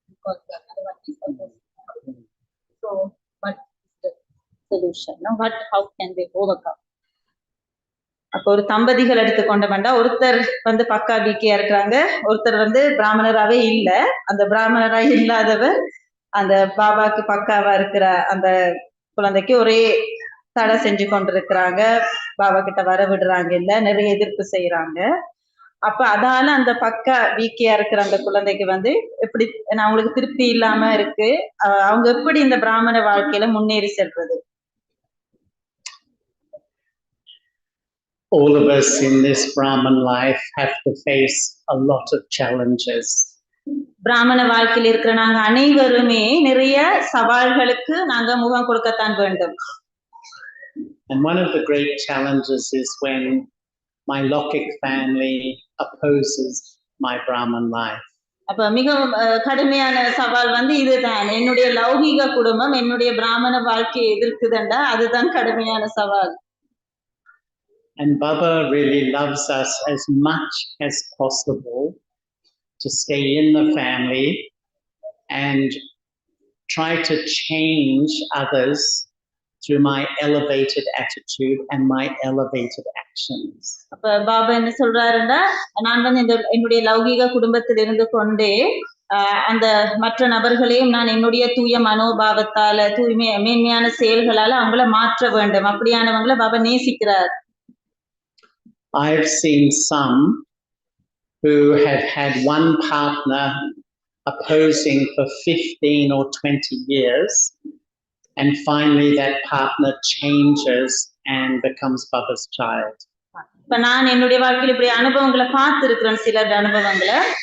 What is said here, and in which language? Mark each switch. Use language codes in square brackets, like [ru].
[en] Because the other one is opposite. So, what is the solution? No, how can they overcome? [ta] அப்போ ஒரு தம்பதிகள் எடுத்துக்கொண்ட வேண்டாம், ஒருத்தர் வந்து பக்கா வீக்கியா இருக்கிறாங்க, ஒருத்தர் வந்து பிராமணராவே இல்ல. அந்த பிராமணரா இல்லாதவர் அந்த பாபாக்கு பக்காவா இருக்கிற அந்த குழந்தைக்கு ஒரே தடை செஞ்சு கொண்டிருக்கிறாங்க, பாபா கிட்ட வர விடுறாங்க இல்ல, நிறைய எதிர்ப்பு செய்யறாங்க. அப்ப அதால அந்த பக்கா வீக்கியா இருக்கிற அந்த குழந்தைக்கு வந்து எப்படி அவங்களுக்கு திருப்தி இல்லாம இருக்கு, அவங்க எப்படி இந்த பிராமண வாழ்க்கையில முன்னேறி செல்றது? [en] All of us in this Brahman life have to face a lot of challenges. [ta] பிராமண வாழ்க்கையில் இருக்கிற நாங்க அனைவருமே நிறைய சவால்களுக்கு நாங்க முகம் கொடுக்கத்தான் வேண்டும். [en] And one of the great challenges is when my Lokik family opposes my Brahman life. [ta] அப்ப மிகவும் கடுமையான சவால் வந்து இதுதான், என்னுடைய லௌகிக குடும்பம் என்னுடைய பிராமண வாழ்க்கையை எதிர்க்குதுண்டா, அதுதான் கடுமையான சவால். [en] And Baba really loves us as much as possible to stay in the family and try to change others through my elevated attitude and my elevated actions. [ta] அப்ப பாபா என்ன சொல்றாருன்னா, நான் வந்து என்னுடைய லௌகிக குடும்பத்தில் இருந்து கொண்டே அந்த மற்ற நபர்களையும் நான் என்னுடைய தூய மனோபாவத்தால மேன்மையான செயல்களால அவங்கள மாற்ற வேண்டும், அப்படியானவங்களை பாபா நேசிக்கிறார். [en] I've seen some who have had one partner opposing for 15 or 20 years. And finally that partner changes and becomes Baba's child. [ta] இப்ப நான் என்னுடைய வாழ்க்கையில் இப்படி அனுபவங்களை பார்த்திருக்கிறேன், சில அனுபவங்களை.